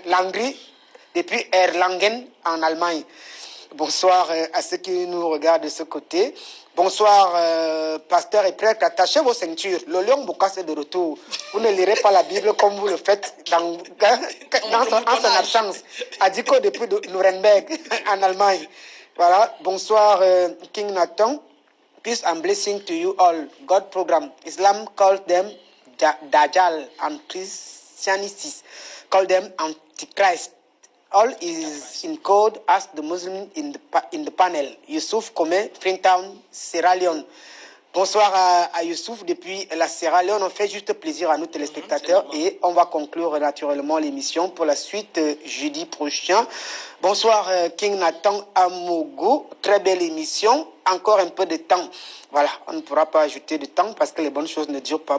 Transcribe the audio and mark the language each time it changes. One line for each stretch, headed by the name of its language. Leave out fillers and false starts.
French: L'Hongrie, depuis Erlangen en Allemagne. Bonsoir à ceux qui nous regardent de ce côté. Bonsoir, pasteur et prêtre. Attachez vos ceintures. Le lion Boukas est de retour. Vous ne lirez pas la Bible comme vous le faites en son absence. Adiko depuis Nuremberg, en Allemagne. Voilà. Bonsoir, King Nathan.
English: Peace and blessing to you all. God program. Islam calls them Dajjal and Christianity call them Antichrist. All is in code as the Muslim in the panel. Youssouf Kome, Freetown, Sierra Leone.
French: Bonsoir à Youssouf depuis la Sierra Leone. On fait juste plaisir à nos téléspectateurs et on va conclure naturellement l'émission pour la suite jeudi prochain. Bonsoir King Nathan Amougou. Très belle émission. Encore un peu de temps. Voilà, on ne pourra pas ajouter de temps parce que les bonnes choses ne durent pas.